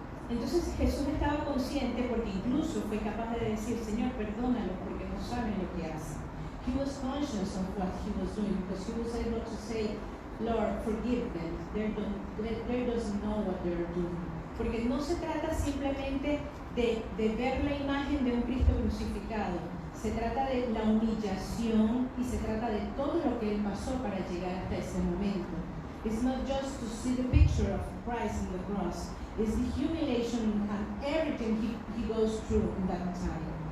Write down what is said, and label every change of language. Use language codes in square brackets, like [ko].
[es] Entonces Jesús estaba consciente, porque incluso fue capaz de decir, Señor, perdónalos porque no saben lo que hacen. [en] He was conscious of what He was doing because He was able to say, Lord, forgive them. They doesn't know what they're doing. [es] Porque no se trata simplemente de ver la imagen de un Cristo crucificado. Se trata de la humillación y se trata de todo lo que Él pasó para llegar hasta ese momento. [en] It's not just to see the picture of Christ in the cross. It's the humiliation and everything he goes through in that time.